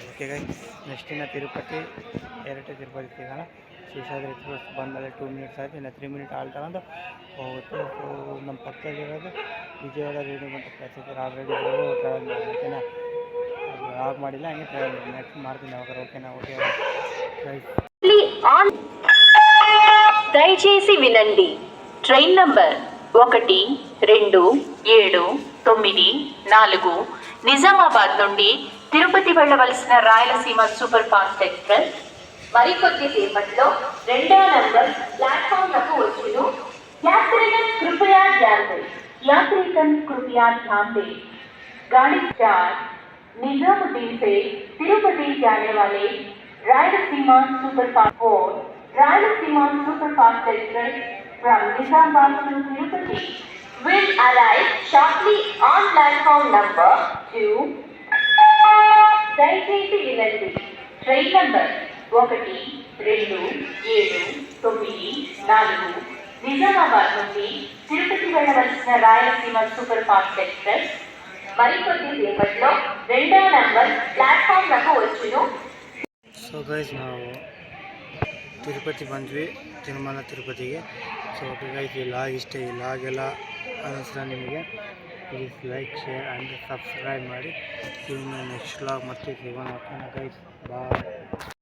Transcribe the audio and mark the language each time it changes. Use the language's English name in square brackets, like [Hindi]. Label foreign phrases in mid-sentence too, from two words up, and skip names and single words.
[English] OK guys, next [Kannada] ಇನ್ನು ತಿರುಪತಿ ತಿರುಪತಿ ಸಿಗೋಣ. ಶೇಷಾದ್ರಿ ಎಕ್ಸ್ಪ್ರೆಸ್ ಬಂದಮೇಲೆ 2 ಮಿನಿಟ್ಸ್ ಆಯಿತು, ಇನ್ನು 3 ಮಿನಿಟ್ ಆಲ್ ತಗೊಂಡು ಹೋಗುತ್ತೆ. ಸೊ ನಮ್ಮ ಪಕ್ಕದಲ್ಲಿರೋದು ವಿಜಯವಾಡ ರೇಣಿಗುಂಟ [English] passenger already travel [Kannada] ಮಾಡಿ, ಓಕೆನಾ. ಅದು ಆಫ್ ಮಾಡಿಲ್ಲ, ಹಂಗೆ ಟ್ರಾವೆಲ್ ಮಾಡಿ ನೆಕ್ಸ್ಟ್ ಮಾಡ್ತೀನಿ ಅವಾಗ, ಓಕೆನಾ. [English] OK guys, [Telugu] దయచేసి వినండి. [English] train number [Telugu] 1, 2, 7, 9, 4 నిజామాబాద్ నుండి తిరుపతి వెళ్ళవలసిన రాయలసీమ [English] super fast express [Telugu] మరికొద్ది సేపట్లో 2వ నంబర్ ప్లాట్ఫామ్లకు వచ్చును. [Hindi] यात्रीगण कृपया ध्यान दें. यात्रीगण कृपया ध्यान दें. गाड़ी 4 निजामुद्दीन से तिरुपति जाने वाले रायलसीमा सुपरफास्ट 4 रायलसीमा [English] superfast express from Visakhapatnam to Tirupati will arrive shortly on platform number 2. [Telugu] దయచేసి వినండి. [English] train number [Telugu] 1, 2, 7, 9, 4 నిజామాబాద్ నుండి తిరుపతి వెళ్ళవలసిన రాయలసీమ [English] super fast express [Telugu] మరికొద్ది సేపట్లో 2వ నంబర్ ప్లాట్ఫామ్లకు వచ్చును. [English] so guys [Kannada] ನಾವು ತಿರುಪತಿ ಬಂದ್ವಿ, ತಿರುಮಲ ತಿರುಪತಿಗೆ. [English] so guys [Kannada] ಈ ಲಾಗ್ ಇಷ್ಟ, ಈ ಲಾಗ್ ಎಲ್ಲ ಅನ್ನಿಸ್ತಾ ನಿಮಗೆ [English] please like, share and subscribe [Kannada] ಮಾಡಿ. ಇನ್ನು [English] next log [Kannada] ಮತ್ತೆ ಸಿಗೋಣ, ಓಕೆನಾ [English] guys, bye.